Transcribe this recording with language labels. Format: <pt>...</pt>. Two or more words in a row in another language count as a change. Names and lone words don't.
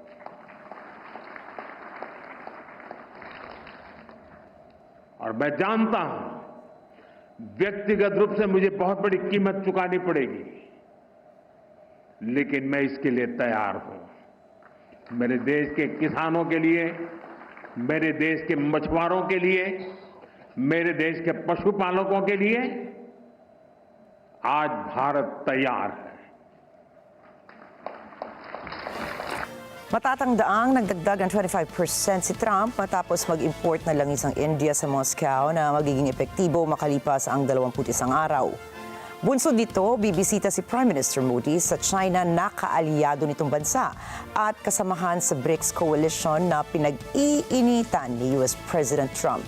<hi>और मैं जानता हूं व्यक्तिगत रूप से मुझे बहुत बड़ी कीमत चुकानी पड़ेगी, लेकिन मैं इसके लिए तैयार हूं। मेरे देश के किसानों के लिए, मेरे देश के मछुआरों के लिए, मेरे देश के पशुपालकों के लिए आज भारत तैयार है।</hi> <tl>Matatangdaang nagdagdag ng 25% si Trump matapos mag-import na langis ang India sa Moscow na magiging epektibo makalipas ang 21 araw. Bunsod nito, bibisita si Prime Minister Modi sa China na kaalyado nitong bansa at kasamahan sa BRICS coalition na pinag-iinitan ni US President Trump.</tl>